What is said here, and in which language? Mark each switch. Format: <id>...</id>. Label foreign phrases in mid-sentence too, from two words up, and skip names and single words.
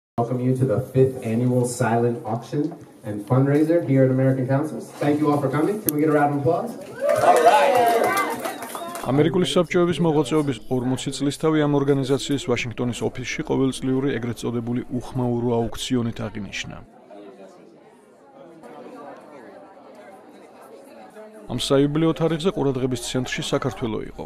<en>Welcome you to the 5th annual silent auction and fundraiser here at American Councils. Thank you all for coming. Can we get a round of applause? All right.</en> <ka>ამერიკული საბჭოების მოღვაწეობის 40 წლისთავი ამ ორგანიზაციის ვაშინგტონის ოფისში ყოველწლიური ეგრეთ წოდებული უხმაურო აუქციონით აღინიშნა. ამ საიუბილეო თარიღზე ყურადღების ცენტრში საქართველო იყო.</ka>